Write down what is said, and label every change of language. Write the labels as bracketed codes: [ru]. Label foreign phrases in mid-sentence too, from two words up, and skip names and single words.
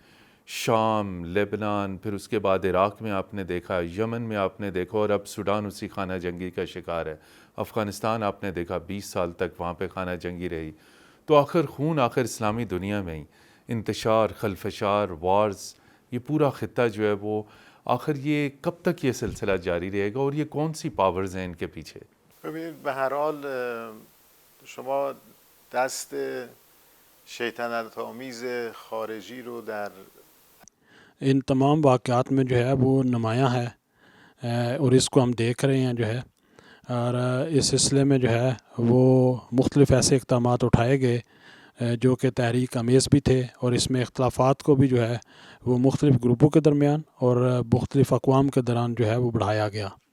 [ur] شام، لیبنان، پھر اس کے بعد عراق میں آپ نے دیکھا، یمن میں آپ نے دیکھا، اور اب سوڈان اسی خانہ جنگی کا شکار ہے۔ افغانستان آپ نے دیکھا 20 سال تک وہاں پہ خانہ جنگی رہی۔ تو آخر خون اسلامی دنیا میں ہی انتشار، خلفشار، وارز، یہ پورا خطہ جو ہے وہ آخر یہ کب تک یہ سلسلہ جاری رہے گا، اور یہ کون سی پاورز ہیں ان کے پیچھے؟ [fa] ببینید، به هر حال شما دست شیطنت آمیز خارجی رو در [ur] ان تمام واقعات میں جو ہے وہ نمایاں ہے، اور اس کو ہم دیکھ رہے ہیں جو ہے، اور اس سلسلے میں جو ہے وہ مختلف ایسے اقدامات اٹھائے گئے جو کہ تحریک امیز بھی تھے، اور اس میں اختلافات کو بھی جو ہے وہ مختلف گروپوں کے درمیان اور مختلف اقوام کے دوران جو ہے وہ بڑھایا گیا،